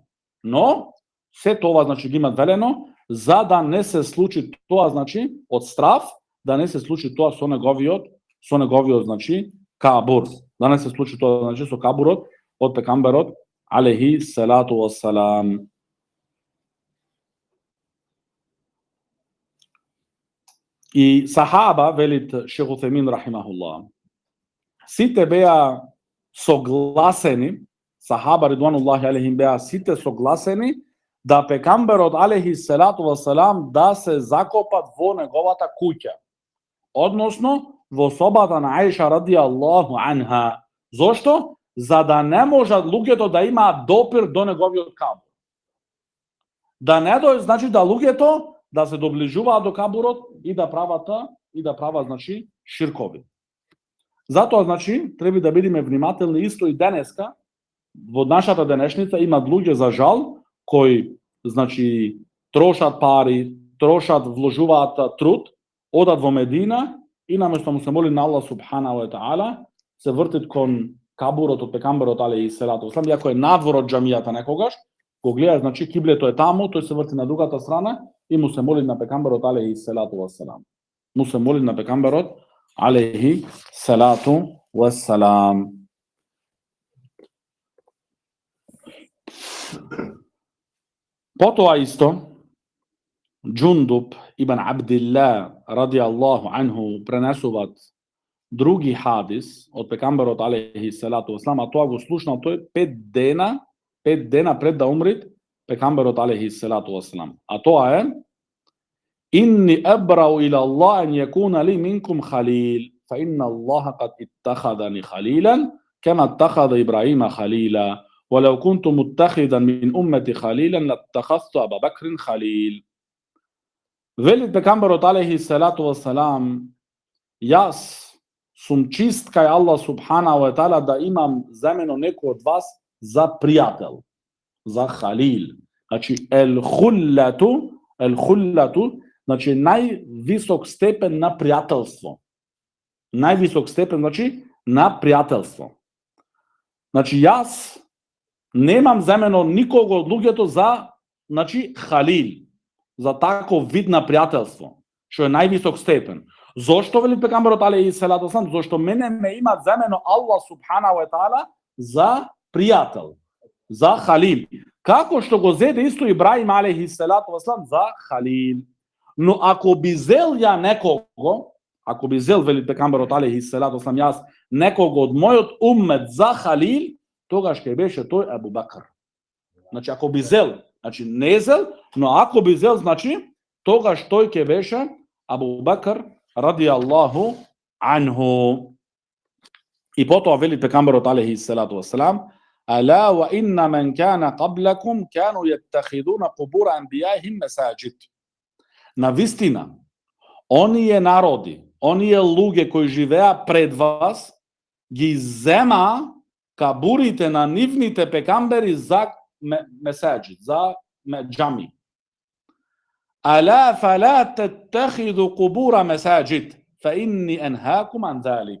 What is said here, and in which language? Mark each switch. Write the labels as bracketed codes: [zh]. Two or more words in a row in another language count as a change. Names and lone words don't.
[mk] Но се тоа, значи, ги имат велено за да не се случи тоа, значи, од страв, да не се случи тоа со неговиот, значи, кабур. Да не се случи тоа, значи, со кабурот од пекамберот [ar] عليه الصلاة والسلام. [mk] И сахаба, велит Шейх Утемин рахимахуллах, сите беа согласени, [ar] الصحابة رضوان الله عليهم [mk] беа сите согласени да пекамберот [ar] عليه الصلاة والسلام [mk] да се закопат во неговата куќа. Односно, во собата на Аиша [ar] رضي الله عنها. [mk] Зошто? За да не можат луѓето да имаат допир до неговиот кабур. Да не дојде, значи да луѓето да се доближуваат до кабурот и да прават значи ширкови. Затоа значи треба да бидеме внимателни исто и денеска. Во нашата денешница има луѓе за жал кои значи трошат пари, вложуваат труд, одат во Медина и наместо му се моли на Аллах [ar] سبحانه وتعالى, [mk] се вртит кон кабурот од пекамберот [ar] عليه الصلاة والسلام, [mk] иако е надвор од џамијата некогаш, го гледа, значи киблето е таму, тој се врти на другата страна и му се моли на пекамберот [ar] عليه الصلاة والسلام. [mk] Му се моли на пекамберот [ar] عليه الصلاة والسلام. [mk] Потоа исто Джундуб ибн Абдилла [ar] رضي الله عنه [mk] пренесуваат други хадис од пекамберот [ar] عليه الصلاة والسلام, [mk] а тоа го слушнал тој 5 дена пред да умри пекамберот [ar] عليه الصلاة والسلام. [mk] А тоа е: [ar] إني أبرأ إلى الله أن يكون لي منكم خليل, فإن الله قد اتخذني خليلا كما اتخذ إبراهيم خليلا, ولو كنت متخذا من أمتي خليلا لاتخذت أبا بكر خليل. [mk] Велит пекамберот [ar] عليه الصلاة والسلام, [mk] јас сум чист кај Аллах [ar] سبحانه وتعالى [mk] да имам за мене некој од вас за пријател, за халил. Значи ел хуллату, значи највисок степен на пријателство. Највисок степен значи на пријателство. Значи јас немам за мене никого од луѓето за значи халил, за таков вид на пријателство, што е највисок степен. Зошто вели пекамберот [ar] عليه الصلاة والسلام? [mk] Зошто мене ме има за мене Аллах [ar] سبحانه وتعالى [mk] за пријател, за халил. Како што го зеде исто Ибраим [ar] عليه الصلاة والسلام [mk] за халил. Но ако би зел ја некого, ако би зел вели пекамберот [ar] عليه الصلاة والسلام [mk] јас некого од мојот уммет за халил, тогаш ќе беше тој Абу Бакр. Значи ако би зел, значи не зел, но ако би зел, значи тогаш тој ќе беше Абу Бакр [ar] رضي الله عنه. [mk] И потоа вели пекамберот [ar] عليه الصلاة والسلام: ألا وإن من كان قبلكم كانوا يتخذون قبور أنبيائهم مساجد. [mk] Навистина, оние народи, оние луѓе кои живеа пред вас, ги зема кабурите на нивните пекамбери за месаџид, за џами. [ar] ألا فلا تتخذوا القبور مساجد فإني أنهاكم عن ذلك.